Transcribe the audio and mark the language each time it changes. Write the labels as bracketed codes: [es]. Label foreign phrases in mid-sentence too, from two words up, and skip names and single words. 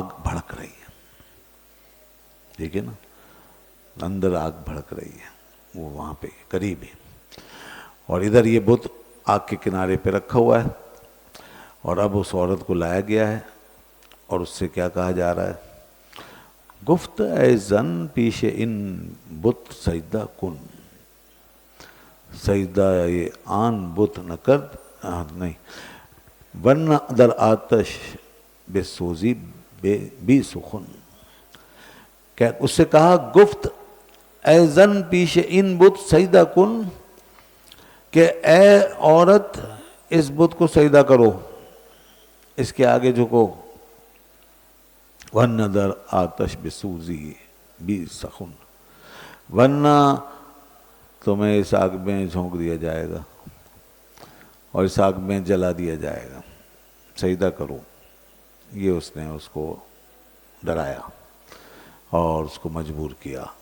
[ur] بھڑک رہی ہے، ٹھیک ہے نا، اندر آگ بھڑک رہی ہے، وہ وہاں پہ قریب ہے، اور ادھر یہ بت آگ کے کنارے پہ رکھا ہوا ہے، اور اب اس عورت کو لایا گیا ہے، اور اس سے کیا کہا جا رہا ہے، [fa] گفت اے زن پیش ان بت سجدہ کن، سجدہ یہ آن بت نہ کرد، نہیں، ورنہ در آتش بے سوزی بی سخن، [ur] کہ اس سے کہا [fa] گفت اے زن پیش ان بت سجدہ کن، [ur] کہ اے عورت اس بت کو سجدہ کرو، اس کے آگے جھکو، [fa] ورنہ در آتش بسوزی بی سخن، [ur] ورنہ تمہیں اس آگ میں جھونک دیا جائے گا اور اس آگ میں جلا دیا جائے گا، سجدہ کرو۔ یہ اس نے اس کو ڈرایا اور اس کو مجبور کیا۔